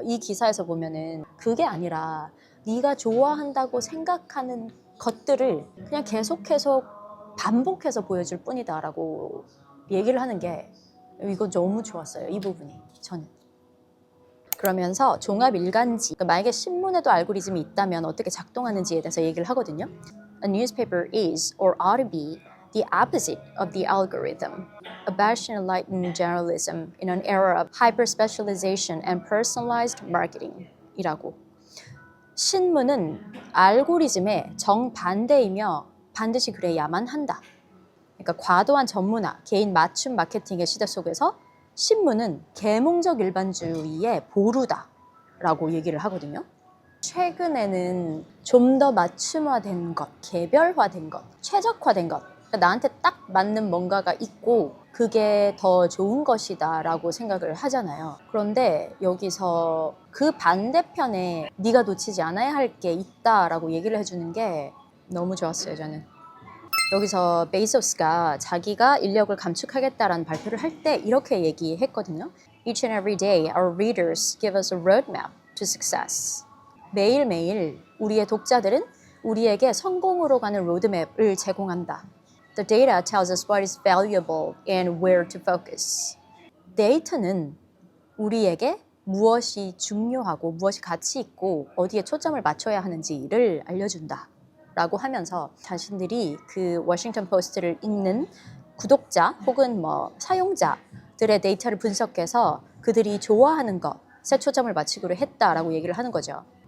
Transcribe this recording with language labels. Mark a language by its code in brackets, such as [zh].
[ko] 이 기사에서 보면은 그게 아니라 네가 좋아한다고 생각하는 것들을 그냥 계속 반복해서 보여줄 뿐이다라고 얘기를 하는 게 이거 너무 좋았어요. 이 부분이 저는. 그러면서 종합 일간지, 그러니까 만약에 신문에도 알고리즘이 있다면 어떻게 작동하는지에 대해서 얘기를 하거든요. [en] A newspaper is or ought to be the opposite of the algorithm. A bastion of enlightened journalism in an era of hyper-specialization and personalized marketing [ko] 이라고. 신문은 알고리즘의 정반대이며 반드시 그래야만 한다. 그러니까 과도한 전문화, 개인 맞춤 마케팅의 시대 속에서 신문은 계몽적 일반주의의 보루다라고 얘기를 하거든요. 최근에는 좀 더 맞춤화된 것, 개별화된 것, 최적화된 것, 그러니까 나한테 딱 맞는 뭔가가 있고 그게 더 좋은 것이다라고 생각을 하잖아요. 그런데 여기서 그 반대편에 네가 놓치지 않아야 할 게 있다라고 얘기를 해주는 게 너무 좋았어요, 저는. 여기서 베이조스가 자기가 인력을 감축하겠다라는 발표를 할 때 이렇게 얘기했거든요. [en] Each and every day our readers give us a roadmap to success. [ko] 매일매일 우리의 독자들은 우리에게 성공으로 가는 로드맵을 제공한다. [en] The data tells us what is valuable and where to focus. [ko] 데이터는 우리에게 무엇이 중요하고 무엇이 가치 있고 어디에 초점을 맞춰야 하는지를 알려준다. 라고 하면서 자신들이 그 워싱턴 포스트를 읽는 구독자 혹은 뭐 사용자들의 데이터를 분석해서 그들이 좋아하는 것에 초점을 맞추기로 했다라고 얘기를 하는 거죠.